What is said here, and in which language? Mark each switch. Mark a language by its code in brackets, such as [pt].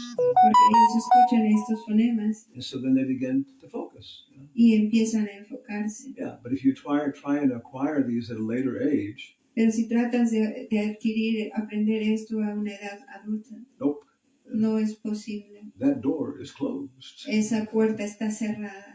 [es] porque ellos escuchan estos fonemas [en] and so then they begin to focus. You know? [es] y empiezan a enfocarse. [en] Yeah, but if you try and acquire these at a later age, [es] Pero si tratas de aprender esto a una edad adulta, [en] nope, [es] no es posible. [en] that door is closed. [es] Esa puerta está cerrada.